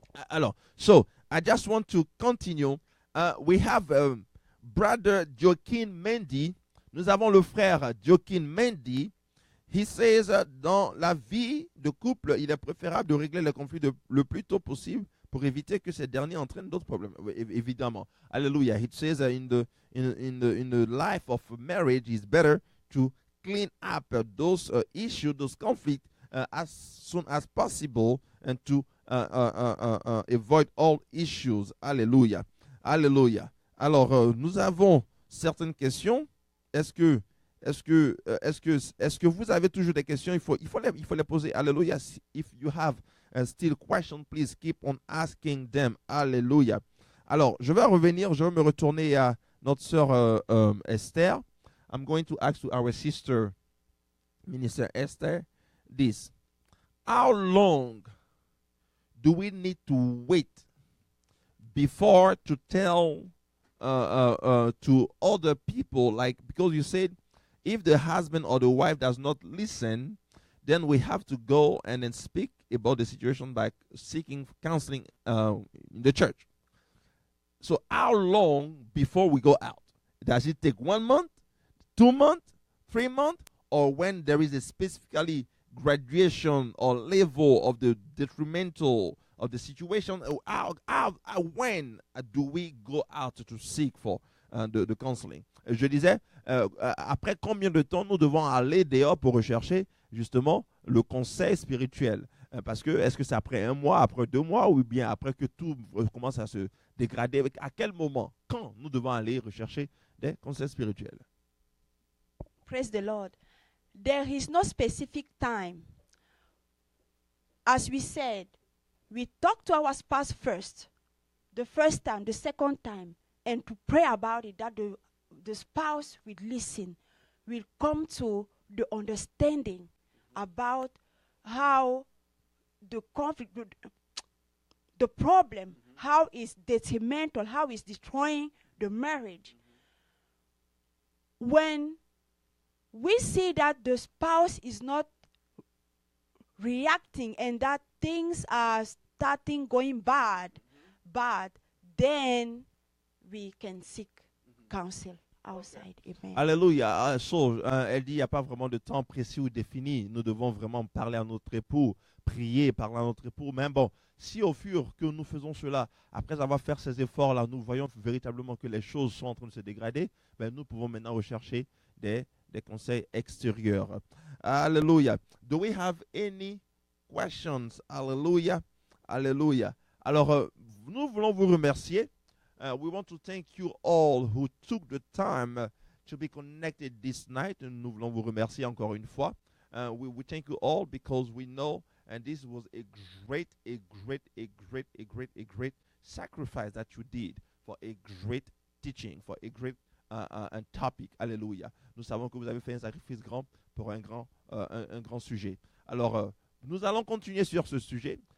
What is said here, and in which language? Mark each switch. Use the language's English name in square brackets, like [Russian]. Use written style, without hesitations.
[English] Alors, so I just want to continue. We have brother Joaquin Mendy. [French] Nous avons le frère Joaquin Mendy. [English] He says, [French] dans la vie de couple, il est préférable de régler les conflits le plus tôt possible pour éviter que ces derniers entraînent d'autres problèmes. Évidemment. Hallelujah. [English] It says in the life of marriage, it's better to clean up those issues, those conflicts as soon as possible and to avoid all issues. [French] Alléluia. Alléluia. Alors, nous avons certaines questions. Est-ce que vous avez toujours des questions? Il faut les poser. Alléluia. [English] If you have still questions, please keep on asking them. [French] Alléluia. Alors, je vais me retourner à notre sœur Esther. [English] I'm going to ask to our sister, Minister Esther, this. How long do we need to wait before to tell to other people? Like, because you said, if the husband or the wife does not listen, then we have to go and then speak about the situation by seeking counseling in the church. So how long before we go out? Does it take 1 month, 2 months, 3 months, or when there is a specifically graduation or level of the detrimental of the situation? When do we go out to seek for de counseling. [French] Je disais, après combien de temps nous devons aller dehors pour rechercher justement le conseil spirituel? Parce que est-ce que c'est après 1 mois, après 2 mois, ou bien après que tout commence à se dégrader? À quel moment, quand nous devons aller rechercher des conseils spirituels? [English] Praise the Lord. There is no specific time. As we said, we talk to our spouse first, the first time, the second time, and to pray about it, that the spouse will listen, will come to the understanding about how the conflict, the problem, how is detrimental, how is destroying the marriage. When we see that the spouse is not reacting and that things are starting going bad, then we can seek counsel outside. Amen. [French] Alléluia. Elle dit, il n'y a pas vraiment de temps précis ou défini. Nous devons vraiment parler à notre époux, prier, parler à notre époux. Mais bon, si au fur que nous faisons cela, après avoir fait ces efforts-là, nous voyons véritablement que les choses sont en train de se dégrader, ben, nous pouvons maintenant rechercher des conseils extérieurs. Alléluia. [English] Do we have any questions? [French] Alléluia. Alléluia. Alors, nous voulons vous remercier. [English] We want to thank you all who took the time to be connected this night. [French] Nous voulons vous remercier encore une fois. [English] We thank you all because we know, and this was a great sacrifice that you did for a great teaching, for a great topic. [French] Alléluia. Nous savons que vous avez fait un sacrifice grand pour un grand sujet. Alors, nous allons continuer sur ce sujet.